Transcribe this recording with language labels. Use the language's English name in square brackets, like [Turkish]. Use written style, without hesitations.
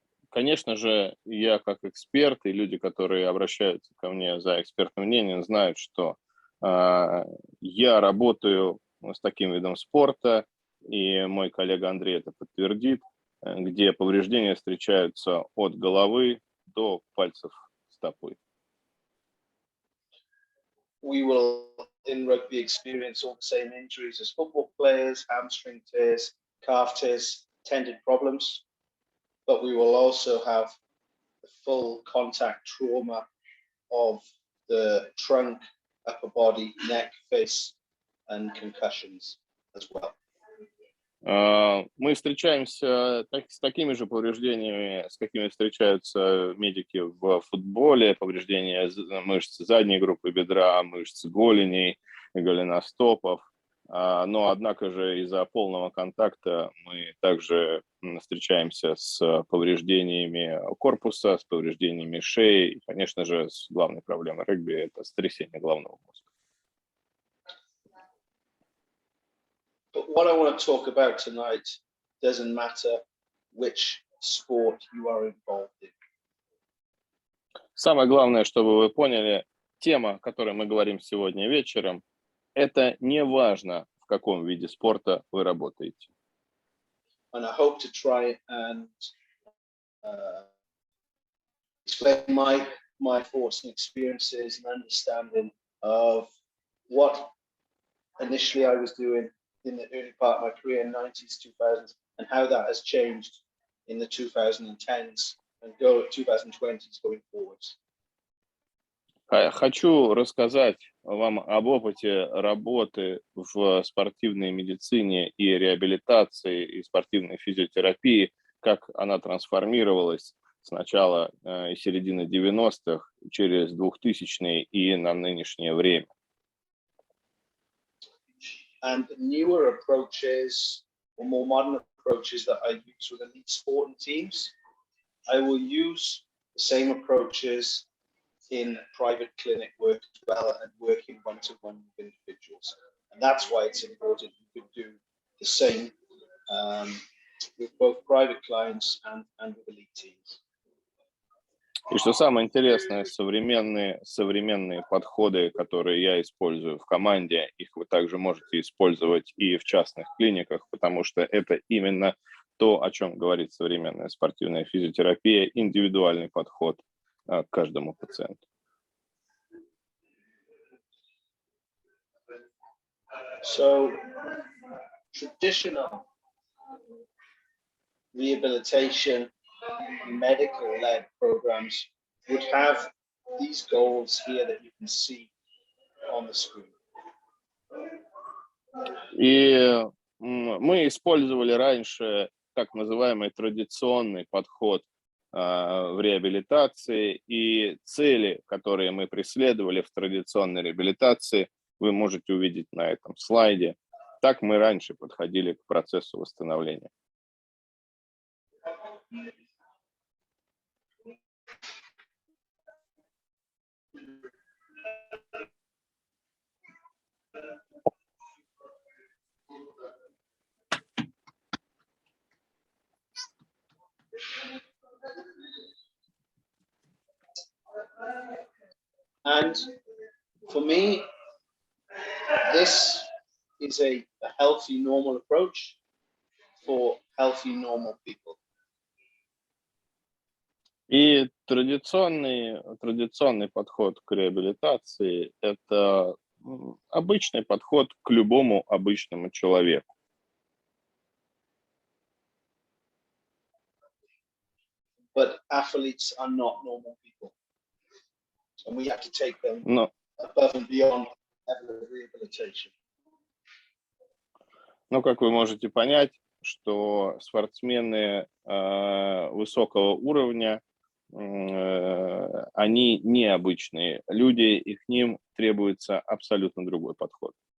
[Russian] Конечно же, я как эксперт и люди, которые обращаются ко мне за экспертным мнением, знают, что я работаю с таким видом спорта, и мой коллега Андрей это подтвердит, где повреждения встречаются от головы до пальцев стопы. [English] We will in rugby experience all the same injuries as football players, hamstring tears, calf tears, tendon problems, but we will also have the full contact trauma of the trunk, upper body, neck, face, and concussions as well. [Russian] Мы встречаемся с такими же повреждениями, с какими встречаются медики в футболе, повреждения мышц задней группы бедра, мышц голеней, голеностопов. Но, однако же, из-за полного контакта мы также встречаемся с повреждениями корпуса, с повреждениями шеи и, конечно же, с главной проблемой регби – это сотрясение головного мозга. [English] But what I want to talk about tonight doesn't matter which sport you are involved in. [Russian] Самое главное, чтобы вы поняли, тема, о которой мы говорим сегодня вечером, это не важно, в каком виде спорта вы работаете. [English] And I hope to try and explain my thoughts and experiences and understanding of what initially I was doing in the early part of my career in the 90s, 2000s, and how that has changed in the 2010s and 2020s going forwards. [Russian] Хочу рассказать вам об опыте работы в спортивной медицине и реабилитации и спортивной физиотерапии, как она трансформировалась с начала и середины 90-х через 2000-е и на нынешнее время. [English] And newer approaches or more modern approaches that I use with elite sporting teams, I will use the same approaches in private clinic work as well and working one-to-one with individuals. And that's why it's important you can do the same with both private clients and with elite teams. [Russian] И что самое интересное, современные подходы, которые я использую в команде, их вы также можете использовать и в частных клиниках, потому что это именно то, о чем говорит современная спортивная физиотерапия, индивидуальный подход к каждому пациенту. [English] So, traditional rehabilitation, medical-led programs would have these goals here that you can see on the screen. [Russian] И мы использовали раньше так называемый традиционный подход в реабилитации, и цели, которые мы преследовали в традиционной реабилитации, вы можете увидеть на этом слайде. Так мы раньше подходили к процессу восстановления. [English] And for me, this is a healthy, normal approach for healthy, normal people. [Russian] И традиционный подход к реабилитации – это обычный подход к любому обычному человеку. [English] But athletes are not normal people. And we have to take them above and beyond level of rehabilitation. [Russian] Но, как вы можете понять, что спортсмены высокого уровня, они необычные люди, и к ним требуется абсолютно другой подход.